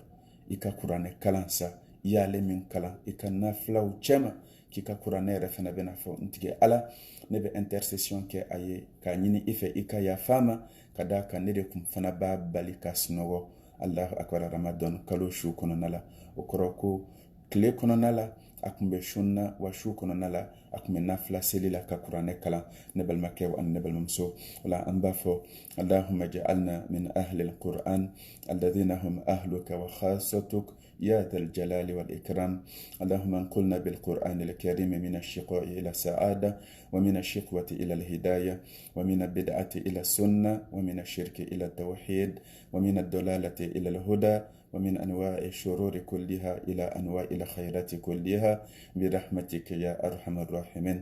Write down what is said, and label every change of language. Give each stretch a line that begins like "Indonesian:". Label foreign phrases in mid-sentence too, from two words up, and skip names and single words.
Bambara: I ka kuranɛ kalan sa, i y'ale min kalan i ka nafilaw cɛma k'i ka kuranɛ yɛrɛ fana bɛna fɔ n tigɛ Ala ne bɛ intercession kɛ a ye k'a ɲini i fɛ i ka yafa ma ka d'a kan ne de kun fana b'a bali ka sunɔgɔ
Arabic: الله أكبر
Bambara: Ramadan kalo su kɔnɔna la. O kɔrɔ ko tile kɔnɔna la a kun bɛ sunna wa su kɔnɔna la a kun bɛ nafila seli la ka kuranɛ kalan. Ne balimakɛw ani ne balimamuso, ola an b'a fɔ
Arabic: اللهم اجعلنا من أهل القرآن الذين هم أهلك وخاصتك يا ذا الجلال والإكرام. اللهم انقلنا بالقرآن الكريم من الشقاء إلى السعادة ومن الشقوة إلى الهداية ومن البدعة إلى السنة ومن الشرك إلى التوحيد ومن الضلالة إلى الهدى ومن أنواع الشرور كلها إلى أنواع الخيرات كلها برحمتك يا أرحم الراحمين.